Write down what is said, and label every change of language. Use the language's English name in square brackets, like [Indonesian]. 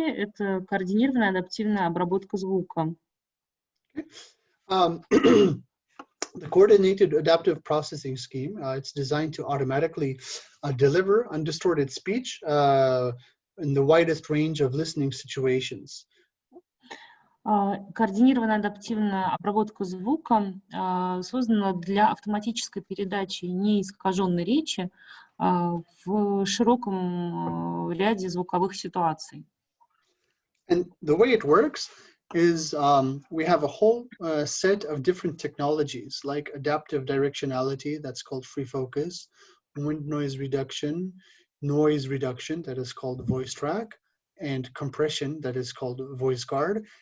[Russian] Это координированная адаптивная обработка звука. [English] The coordinated adaptive processing scheme, it's designed to automatically deliver undistorted speech in the widest range of listening situations. [Russian] Координированная адаптивная обработка звука создана для автоматической передачи неискаженной речи в широком ряде звуковых ситуаций. [English] And the way it works is we have a whole set of different technologies like adaptive directionality, that's called free focus, wind noise reduction, that is called voice track, and compression, that is called voice guard.